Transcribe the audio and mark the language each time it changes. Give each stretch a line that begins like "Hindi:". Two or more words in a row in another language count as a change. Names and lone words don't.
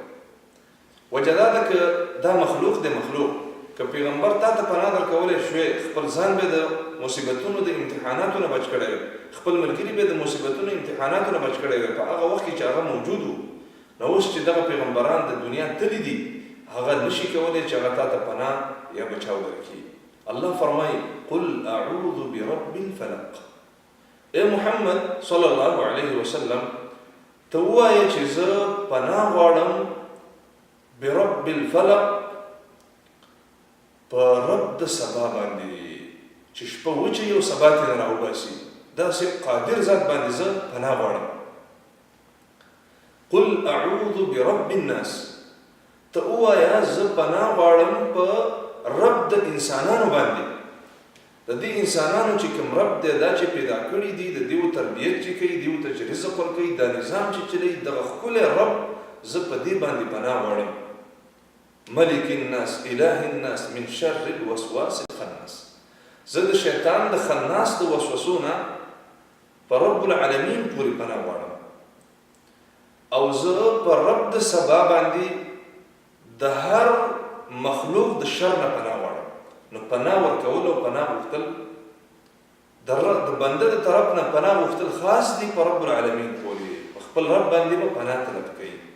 Pashto: وجه دا ده که دا مخلوق دی، مخلوق که پیغمبر تا ته پناه درکولی شوی خپل ځان به د مصیبتونو د امتحاناتو نه بچ کړی وی، خپل ملګري به د مصیبتونو امتحاناتو نه بچ کړی وی په هغه وخت کې چې هغه موجود و. نو اوس چې دغه پیغمبران د دنیا تللی دي هغه نشي کولی چې هغه تا ته پناه یا بچاو درکړي. الله فرمایي
Arabic: قل اعوذ برب الفلق.
Pashto: اے محمد
Arabic: صلی الله علیه وسلم
Pashto: ته ووایه چې زه پناه غواړم
Arabic: برب الفلق،
Pashto: په رب د سبا باندې چې شپه وچه او سبا ترې راوباسي، داسې قادر ذات باندې زه پناه غواړم.
Arabic: قل اعوذ برب الناس،
Pashto: ته ووایه زه پناه غواړم په رب د انسانانو باندې، د دې انسانانو چې کوم رب دی دا چې پیدا کړي دي، د دیو تربیت چې کوي، دیو ته چې رزق ورکوي، دا نظام چې چلی، دغه ښکلی رب زه په دې باندې پناه غواړم.
Arabic: ملک الناس اله الناس من شر الوسواس الخناس،
Pashto: زه د شیطان د خناس د وسوسو نه په
Arabic: رب العالمین
Pashto: پورې پناه غواړم. او زه په رب د سبا باندې د هر مخلوق د شر نه پناه غواړم. نو پناه ورکول او پناه غوښتل د بنده د طرف نه پناه غوښتل خاص دي په
Arabic: رب العالمین
Pashto: پورې، په خپل رب باندې به پناه طلب کوي.